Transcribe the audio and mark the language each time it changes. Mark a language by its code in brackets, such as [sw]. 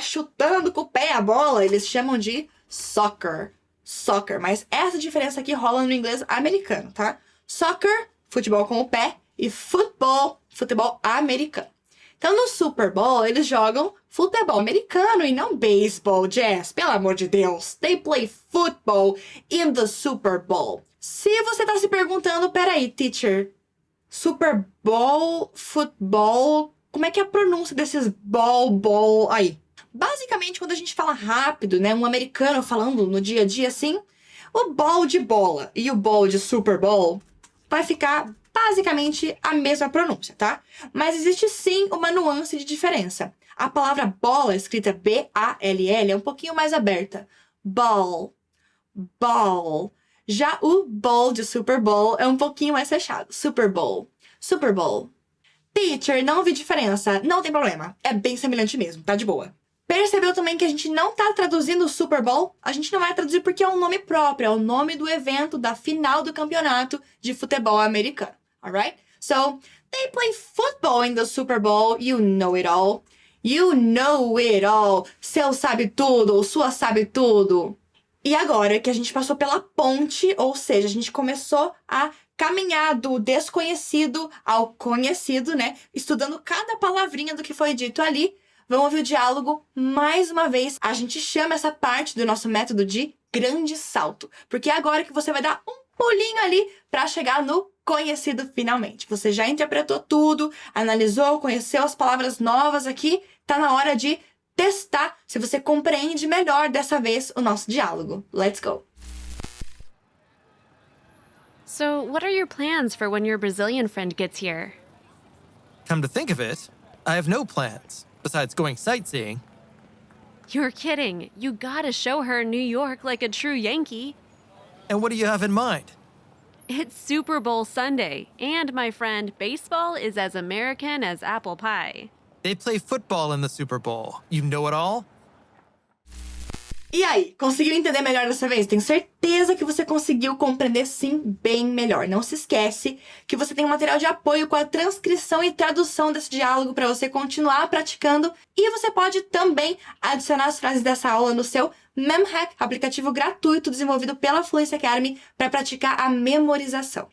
[pt] Chutando com o pé a bola, eles chamam de soccer. Soccer. Mas essa diferença aqui rola no inglês americano, tá? Soccer, futebol com o pé. E futebol americano. Então, no Super Bowl, eles jogam futebol americano e não beisebol, Jess. Pelo amor de Deus. [en] They play football in the Super Bowl. [pt] Se você tá se perguntando, peraí, teacher, Super Bowl, futebol, como é que é a pronúncia desses ball aí? Basicamente, quando a gente fala rápido, né, um americano falando no dia a dia assim, o ball de bola e o ball de Super Bowl vai ficar basicamente a mesma pronúncia, tá? Mas existe sim uma nuance de diferença. A palavra bola, escrita B-A-L-L, é um pouquinho mais aberta. Ball. Ball. Já o bowl de Super Bowl é um pouquinho mais fechado. Super Bowl. Super Bowl. Teacher, não vi diferença. Não tem problema. É bem semelhante mesmo, tá de boa. Percebeu também que a gente não tá traduzindo o Super Bowl? A gente não vai traduzir porque é um nome próprio, é o nome do evento, da final do campeonato de futebol americano. [en] Alright? So, they play football in the Super Bowl. You know it all. You know it all. [pt] Seu sabe tudo, ou sua sabe tudo. E agora que a gente passou pela ponte, ou seja, a gente começou a caminhar do desconhecido ao conhecido, né? Estudando cada palavrinha do que foi dito ali. Vamos ouvir o diálogo mais uma vez. A gente chama essa parte do nosso método de grande salto, porque é agora que você vai dar um pulinho ali para chegar no conhecido finalmente. Você já interpretou tudo, analisou, conheceu as palavras novas aqui, tá na hora de testar se você compreende melhor dessa vez o nosso diálogo. [en] Let's go! So, what are your plans for when your Brazilian friend gets here? Come to think of it, I have no plans, besides going sightseeing. You're kidding. You gotta show her New York like a true Yankee. And what do you have in mind? It's Super Bowl Sunday, and my friend, baseball is as American as apple pie. They play football in the Super Bowl. You know it all? [pt] E aí, conseguiu entender melhor dessa vez? Tenho certeza que você conseguiu compreender sim bem melhor. Não se esquece que você tem um material de apoio com a transcrição e tradução desse diálogo para você continuar praticando. E você pode também adicionar as frases dessa aula no seu MemHack, aplicativo gratuito desenvolvido pela Fluency Academy para praticar a memorização.